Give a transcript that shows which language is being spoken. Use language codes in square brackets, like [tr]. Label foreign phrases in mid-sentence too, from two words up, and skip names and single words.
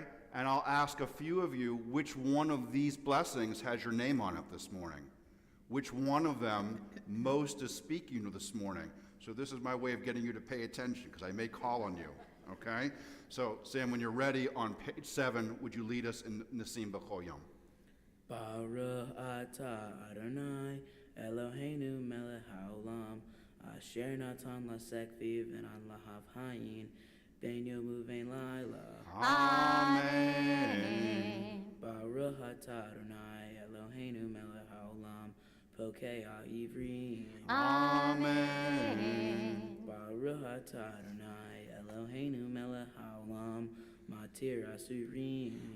[en] And I'll ask a few of you which one of these blessings has your name on it this morning. Which one of them most is speaking to this morning. So this is my way of getting you to pay attention, because I may call on you, okay? So, Sam, when you're ready, on page 7, would you lead us in Nisim B'Chol [he] ברוך אתה אדוני אלוהינו מלך העולם אשר נתן לשכוי בינה להבחין בין יום ובין לילה. Amen. ברוך אתה אדוני אלוהינו מלך העולם פוקח עיוורים. Amen. ברוך אתה אדוני אלוהינו מלך העולם מתיר אסורים.